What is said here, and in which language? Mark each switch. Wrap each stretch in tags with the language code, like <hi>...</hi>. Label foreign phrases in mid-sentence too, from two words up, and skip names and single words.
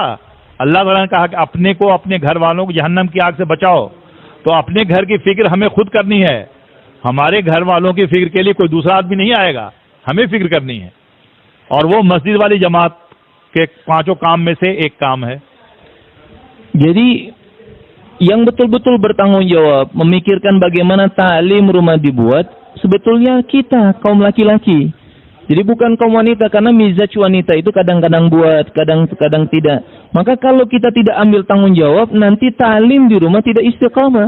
<hi>अल्लाह ताला ने कहा कि अपने को, अपने घर वालों को जहन्नम की आग से बचाओ। तो अपने घर की फिक्र हमें खुद करनी है, हमारे घर वालों की फिक्र के लिए कोई दूसरा आदमी नहीं आएगा, हमें फिक्र करनी है। और वो मस्जिद वाली जमात के 5 काम में से एक काम है।</hi> <id>Jadi yang betul-betul bertanggung jawab memikirkan bagaimana ta'lim rumah dibuat sebetulnya kita, kaum laki-laki. Jadi bukan kaum wanita, karena mizaj wanita itu kadang-kadang buat, kadang-kadang tidak. Maka kalau kita tidak ambil tanggung jawab, nanti ta'lim di rumah tidak istiqamah.</id>